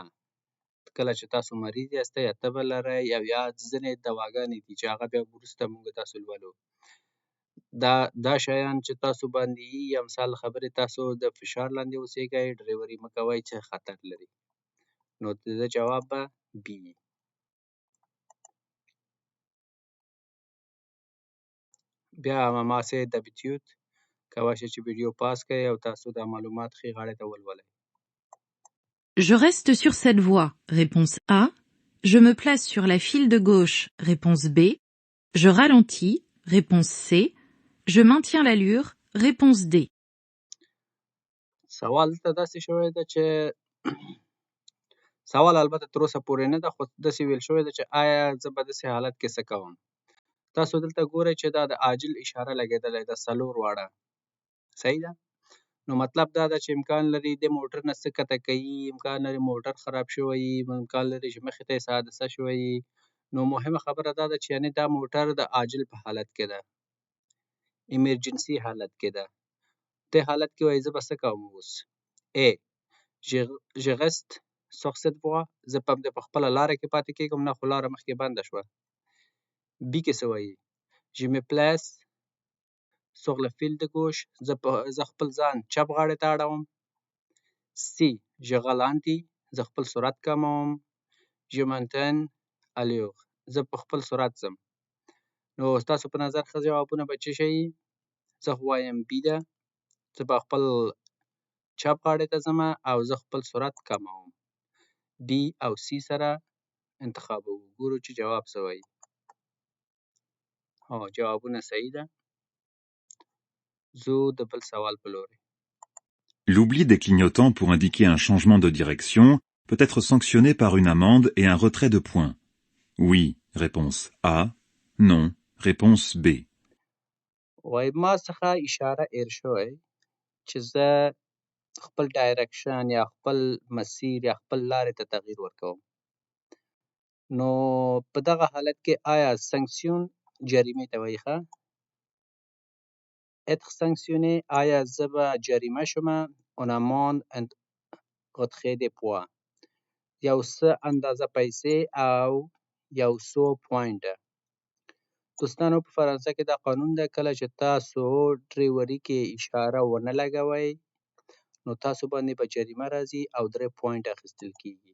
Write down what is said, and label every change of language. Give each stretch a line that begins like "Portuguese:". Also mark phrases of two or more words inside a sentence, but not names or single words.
Pashto: کله چې تاسو مریض یاستئ یا تبه لرئ او یا ځینې دواګانې دي چې هغه بیا وروسته موږ تاسو لولو دا شیان چې تاسو باندې یي یا مثال خبرې تاسو د فشار لاندې اوسیږئ ډریوري مه کوئ چې خطر لري. نو د ده جواب به بي وي. بیا هماسې d'habitude کولی شئ چې ویډیو پاس کړئ او تاسو دا معلومات ښي غاړې ته ولولئ.
French: Je reste sur cette voie, réponse A. Je me place sur la file de gauche, réponse B. Je ralentis, réponse C. Je maintiens l'allure, réponse D.
Pashto: سوال ته داسې شوی ده چې سوال البته تر اوسه پورې نه ده خو داسې ویل شوی ده چې آیا زه به داسې حالت کې څه کوم؟ تاسو دلته ګورئ چې دا د عاجل اشاره لګېدلی ده 4 واړه. صحیح ده؟ نو مطلب دا ده چې امکان لري د موټر نه څه کښته کوي، امکان لري موټر خراب شوی وي، امکان لري چې مخې ته یې څه حادثه شوی وي. نو مهمه خبره دا ده چې یعنې دا موټر د عاجل په حالت کې ده، ایمرجنسي حالت کې ده. دې حالت کې وایي زه به څه کوم اوس؟ A.
French: Je reste sur cette voie
Pashto: زه په خپله لاره کې پاتې کېږم. نه خو لاره مخکې بنده شوه. B کې څه وایي؟
French: Je me place sur le fil de gauche
Pashto: زه خپل ځان چپ غاړې ته اړوم. C.
French: Je ralentis
Pashto: زه خپل سرعت کموم.
French: Je maintiens allure
Pashto: زه په خپل سرعت ځم. نو ستاسو په نظر ښه جوابونه به څه شي؟ زه خو وایم B ده. زه به خپل چپ غاړې ته ځمه او زه خپل سرعت کموم. B او C سره انتخابوو. ګورو چې جواب څه وایي. جوابونه صحیح ده. ځو د بل سوال په لورې.
French: L'oubli des clignotants pour indiquer un changement de direction peut être sanctionné par une amende et un retrait de points. Oui, réponse A. Non, réponse B.
Pashto: وایي ما څخه اشاره ایر شوی چې زه خپل ډایرکشن یا خپل مسیر یا خپل لارې ته تغییر ورکوم. نو په دغه حالت کې آیا سانکسیون جریمې ته وایي ښه؟
French: être sanctionné
Pashto: آیا زه به جریمه شمه؟
French: on amende and retrait des points
Pashto: یو څه اندازه پیسې او یو څو پوینټه. دوستانو په فرانسه کې دا قانون ده کله چې تاسو ډریوري کې اشاره ونه لګوئ نو تاسو باندې به جریمه راځي او 3 پوینټ اخیستل کیږي.